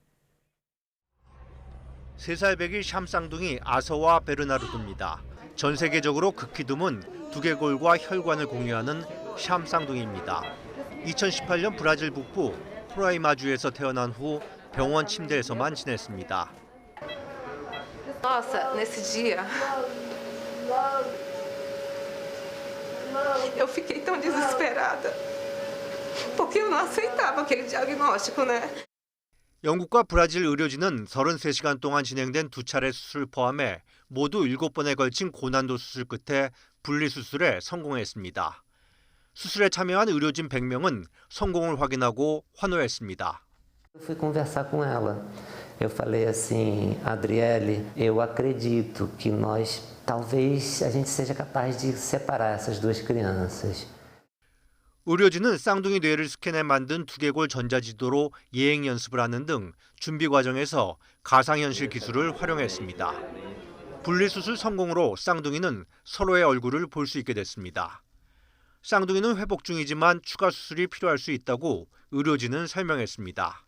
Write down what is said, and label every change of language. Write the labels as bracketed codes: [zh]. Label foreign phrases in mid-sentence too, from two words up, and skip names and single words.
[ko] 3살 배기 샴쌍둥이 아서와 베르나르도입니다. 전 세계적으로 극히 드문 두개골과 혈관을 공유하는 샴쌍둥이입니다. 2018년 브라질 북부 프라이마주에서 태어난 후 병원 침대에서만 지냈습니다. [pt] Nossa, nesse dia eu fiquei tão desesperada porque eu não aceitava aquele diagnóstico, né? [ko] 영국과 브라질 의료진은 33시간 동안 진행된 2차례 수술 포함해 모두 7번에 걸친 고난도 수술 끝에 분리수술에 성공했습니다. 수술에 참여한 의료진 100명은 성공을 확인하고 환호했습니다. [pt] Eu fui conversar com ela. Eu falei assim, Adriele, eu acredito que nós, talvez a gente seja capaz de separar essas duas crianças. [ko] 의료진은 쌍둥이 뇌를 스캔해 만든 두개골 전자지도로 예행 연습을 하는 등 준비 과정에서 가상현실 기술을 활용했습니다. 분리수술 성공으로 쌍둥이는 서로의 얼굴을 볼 수 있게 됐습니다. 쌍둥이는 회복 중이지만 추가 수술이 필요할 수 있다고 의료진은 설명했습니다.